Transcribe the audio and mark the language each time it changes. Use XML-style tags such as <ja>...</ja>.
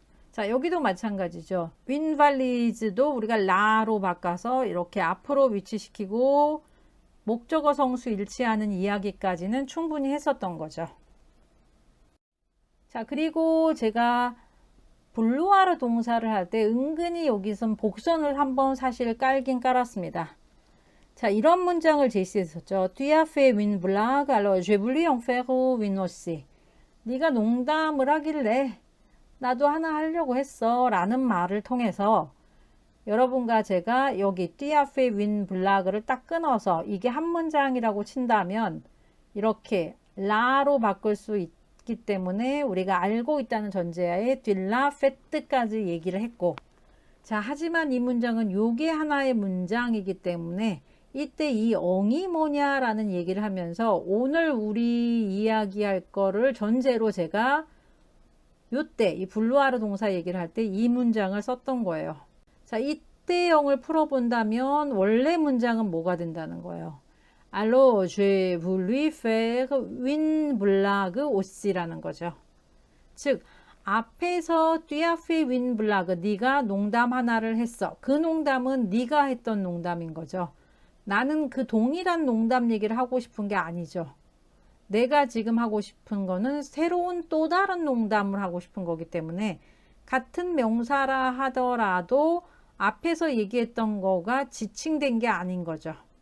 <ko>자, 여기도 마찬가지죠. 윈발리즈도 우리가 라로 바꿔서 이렇게 앞으로 위치시키고 목적어 성수 일치하는 이야기까지는 충분히 했었던 거죠. 자, 그리고 제가 블루아르 동사를 할 때 은근히 여기선 복선을 한번 사실 깔긴 깔았습니다. 자, 이런 문장을 제시했었죠.</ko> <fr>Tu as fait une blague, alors j'ai voulu en faire une aussi.</fr> <ko>네가 농담을 하길래 나도 하나 하려고 했어 라는 말을 통해서 여러분과 제가 여기 띠아페 윈 블라그를 딱 끊어서 이게 한 문장이라고 친다면 이렇게 라로 바꿀 수 있기 때문에 우리가 알고 있다는 전제하에 딜라 페트까지 얘기를 했고, 자, 하지만 이 문장은 요게 하나의 문장이기 때문에 이때 이 엉이 뭐냐라는 얘기를 하면서 오늘 우리 이야기할 거를 전제로 제가 요때 이 블루아르 동사 얘기를 할 때 이 문장을 썼던 거예요. 자, 이때 영을 풀어본다면 원래 문장은 뭐가 된다는 거예요.</ko> <fr>Alors, j'ai voulu faire une blague aussi</fr> <ko>라는 거죠. 즉, 앞에서</ko> <fr>tu as fait une blague,</fr> <ko>네가 농담 하나를 했어. 그 농담은 네가 했던 농담인 거죠. 나는 그 동일한 농담 얘기를 하고 싶은 게 아니죠. 내가 지금 하고 싶은 거는 새로운 또 다른 농담을 하고 싶은 거기 때문에 같은 명사라 하더라도 앞에서 얘기했던 거가 지칭된 게 아닌 거죠.</ko>